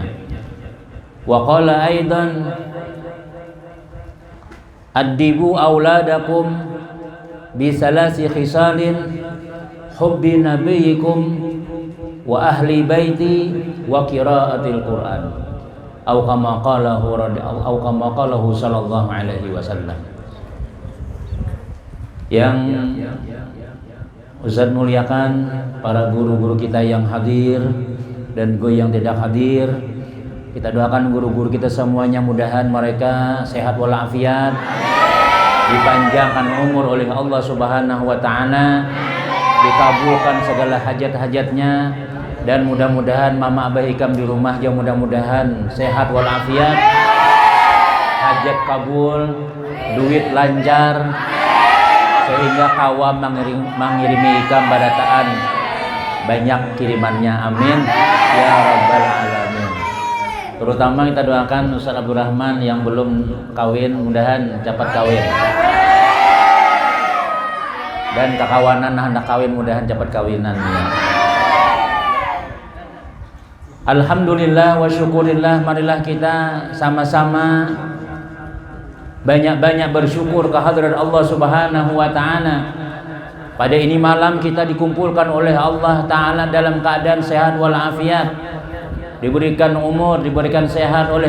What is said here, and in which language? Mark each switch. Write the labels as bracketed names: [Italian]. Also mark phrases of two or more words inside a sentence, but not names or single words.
[Arabic] وقال أيضا أدبوا أولادكم بثلاث خصال حب نبيكم وأهل بيته وقراءة القرآن أو كما قاله صلى الله عليه وسلم. [Indonesian] Yang Ustaz muliakan, para guru-guru kita yang hadir dan gue yang tidak hadir, kita [Banjar] doakan guru-guru kita semuanya, mudahan mereka sehat walafiat, dipanjangkan umur oleh Allah [Arabic] سبحانه وتعالى, [Banjar] dikabulkan segala hajat-hajatnya, dan mudah-mudahan mama abah hikam di rumah juga mudah-mudahan sehat walafiat, hajat kabul, duit lancar, sehingga kawam mengirimi hikam badataan banyak kirimannya, [Arabic] آمين يا رب العالمين. [Banjar] Terutama kita doakan Ustaz Abdurrahman yang belum kawin, mudahan cepat kawin, dan kakawanan hendak kawin mudahan cepat kawinan ya. [Arabic] الحمد لله والشكر لله, [Indonesian] marilah kita sama-sama banyak-banyak bersyukur kehadirat Allah [Arabic] سبحانه وتعالى. [Indonesian] Pada ini malam kita dikumpulkan oleh Allah taala dalam keadaan sehat walafiat, diberikan umur, diberikan sehat oleh